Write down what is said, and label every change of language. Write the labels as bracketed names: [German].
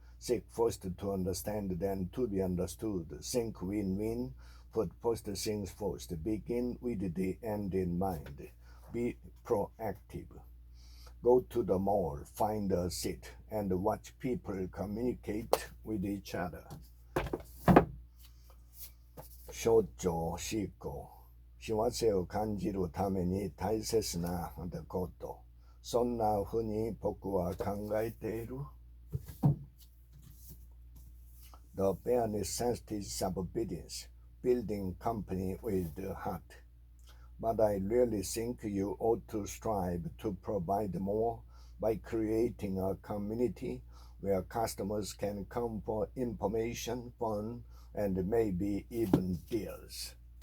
[English] Seek first to understand, then to be understood. Think win-win. Put first things first. Begin with the end in mind. Be proactive. Go to the mall, find a seat, and watch people communicate with each other. [Japanese] 象徴思考。幸せを感じるために大切なこと。そんなふうに僕は考えている。 [English] The bare necessities of business, building company with the heart. But I really think you ought to strive to provide more by creating a community where customers can come for information, fun, and maybe even deals.